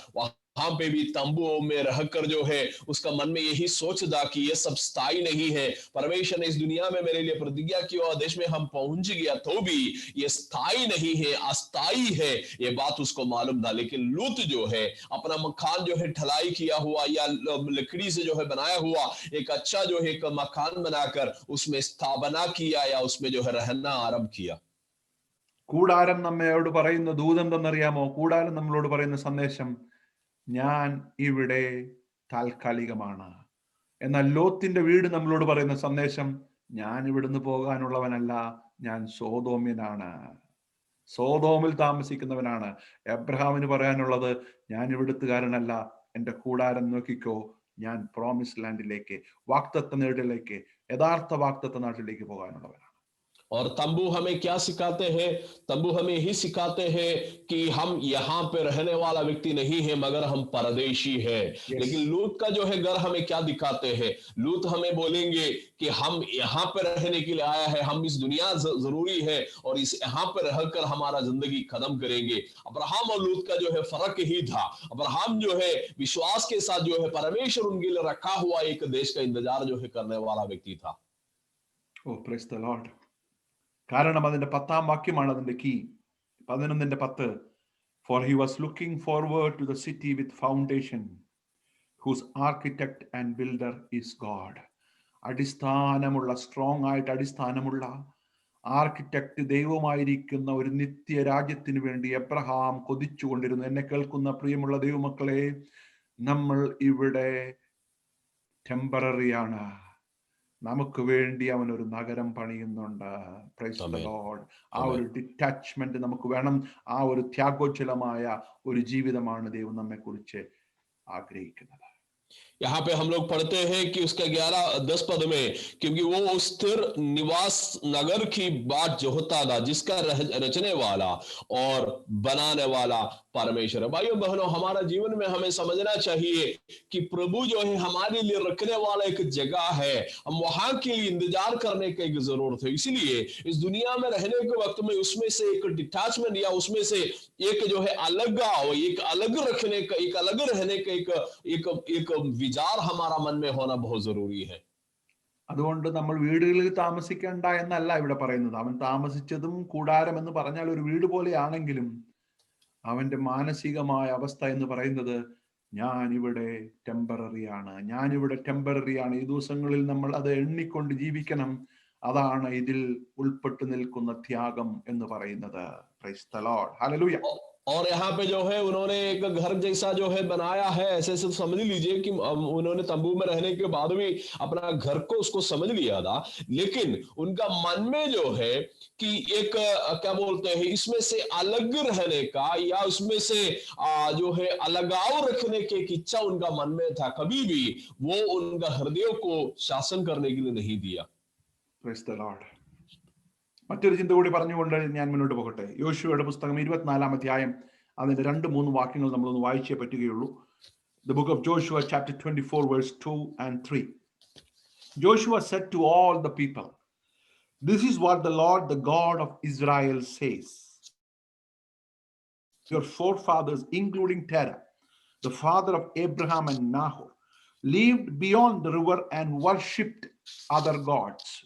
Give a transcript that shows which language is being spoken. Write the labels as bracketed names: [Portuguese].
[Hindi] वहां पे भी तंबुओं में रहकर जो है उसका मन में यही सोच था कि ये सब स्थायी नहीं है, परमेश्वर ने इस दुनिया में मेरे लिए प्रतिज्ञा की और देश में हम पहुंच गया तो भी ये स्थायी नहीं है, अस्थायी है, ये बात उसको मालूम था। लेकिन लूत जो है अपना मकान जो है ढलाई किया हुआ या लकड़ी से जो है बनाया हुआ एक अच्छा जो है एक मकान बनाकर उसमें स्थापना किया या उसमें जो है रहना आरंभ किया। [Malayalam] കൂടാരം നമ്മോട് പറയുന്ന ദൂത് എന്തെന്നറിയാമോ? കൂടാരം നമ്മളോട് പറയുന്ന സന്ദേശം, ഞാൻ ഇവിടെ താൽക്കാലികമാണ്. എന്നാൽ ലോത്തിന്റെ വീട് നമ്മളോട് പറയുന്ന സന്ദേശം, ഞാൻ ഇവിടുന്ന് പോകാനുള്ളവനല്ല, ഞാൻ സോദോമ്യനാണ്, സോദോമിൽ താമസിക്കുന്നവനാണ്. എബ്രഹാമിന് പറയാനുള്ളത്, ഞാൻ ഇവിടുത്തുകാരനല്ല, എൻ്റെ കൂടാരം നോക്കിക്കോ, ഞാൻ പ്രോമിസ് ലാൻഡിലേക്ക്, വാഗ്ദത്ത നാട്ടിലേക്ക്, യഥാർത്ഥ വാഗ്ദത്ത നാട്ടിലേക്ക് പോകാനുള്ളവനാണ്. [Hindi] और तंबू हमें क्या सिखाते हैं? तंबू हमें ही सिखाते हैं कि हम यहाँ पे रहने वाला व्यक्ति नहीं है मगर हम परदेशी है। लेकिन लूत का जो है घर हमें क्या दिखाते हैं? लूत हमें बोलेंगे कि हम यहाँ पे रहने के लिए आया है, हम इस दुनिया जरूरी है और इस यहाँ पे रहकर हमारा जिंदगी खत्म करेंगे। अब्राहम और लूत का जो है फर्क ही था। अब्राहम जो है विश्वास के साथ जो है परमेश्वर उनके लिए रखा हुआ एक देश का इंतजार जो है करने वाला व्यक्ति था। [Malayalam] ഓ [English] Praise the lord. [Malayalam] കാരണം അതിന്റെ 10-ാം വാക്യമാണ് അതിന്റെ key. 11:10. [English] For he was looking forward to the city with foundation, whose architect and builder is God. [Malayalam] അടിസ്ഥാനമുള്ള, strong ആയിട്ട് അടിസ്ഥാനമുള്ള, ആർക്കിടെക്ട് ദൈവമായിരിക്കുന്ന ഒരു നിത്യ രാജ്യത്തിന് വേണ്ടി എബ്രഹാം കൊതിച്ചുകൊണ്ടിരുന്നു. എന്നെ കേൾക്കുന്ന പ്രിയമുള്ള ദൈവമക്കളെ, നമ്മൾ ഇവിടെ ടെമ്പററിയാണ്. നമുക്ക് വേണ്ടി അവൻ ഒരു നഗരം പണിയുന്നുണ്ട്. [English] Praise the lord. [Malayalam] ആ ഒരു ഡിറ്റാച്ച്മെന്റ് നമുക്ക് വേണം. ആ ഒരു ത്യാഗോജ്വലമായ ഒരു ജീവിതമാണ് ദൈവം നമ്മെ കുറിച്ച് ആഗ്രഹിക്കുന്നത്. [Hindi] यहाँ पे हम लोग पढ़ते हैं कि उसके 11-10 पद में, क्योंकि वो स्थिर निवास नगर की बाट जो होता था, जिसका रचने वाला और बनाने वाला परमेश्वर है। भाइयों बहनों, हमारा जीवन में हमें समझना चाहिए कि प्रभु जो है हमारे लिए रखने वाला एक जगह है, हम वहां के लिए इंतजार करने की एक जरूरत है। इसीलिए इस दुनिया में रहने के वक्त में उसमें से एक डिटैचमेंट या उसमें से एक जो है अलगाव, एक अलग रखने का, एक अलग रहने का एक एक विचार हमारा मन में होना बहुत जरूरी है। [Malayalam] അതുകൊണ്ട് നമ്മൾ വീടുകളിൽ താമസിക്കേണ്ട എന്നല്ല ഇവിടെ പറയുന്നത്. അവൻ താമസിച്ചതും കൂടാരം എന്ന് പറഞ്ഞാൽ ഒരു വീട് പോലെയാണെങ്കിലും അവന്റെ മാനസികമായ അവസ്ഥ എന്ന് പറയുന്നത്, ഞാനിവിടെ ടെമ്പററിയാണ്, ഞാനിവിടെ ടെമ്പററിയാണ്. ഈ ദിവസങ്ങളിൽ നമ്മൾ അത് എണ്ണിക്കൊണ്ട് ജീവിക്കണം. അതാണ് ഇതിൽ ഉൾപ്പെട്ടു നിൽക്കുന്ന ത്യാഗം എന്ന് പറയുന്നത്. [English] Praise the lord, hallelujah. [Hindi] और यहाँ पे जो है उन्होंने एक घर जैसा जो है बनाया है, ऐसे से समझ लीजिए कि उन्होंने तंबू में रहने के बाद भी अपना घर को उसको समझ लिया था, लेकिन उनका मन में जो है कि एक क्या बोलते हैं, इसमें से अलग रहने का या उसमें से जो है अलगाव रखने की एक इच्छा उनका मन में था। कभी भी वो उनका हृदय को शासन करने के लिए नहीं दिया। [English] Praise the Lord. [Malayalam] മറ്റൊരു ചിന്ത കൂടി പറഞ്ഞുകൊണ്ട് ഞാൻ മുന്നോട്ട് പോകട്ടെ. യോശുവയുടെ പുസ്തകം 24 അധ്യായം അതിന്റെ 2-3 വാക്യങ്ങൾ നമ്മളൊന്ന് വായിച്ചേ പറ്റുകയുള്ളൂ. [English] The book of Joshua chapter 24 verse 2 and 3. Joshua said to all the people, this is what the Lord, the God of Israel says. Your forefathers, including Terah, the father of Abraham and Nahor, lived beyond the river and worshipped other gods.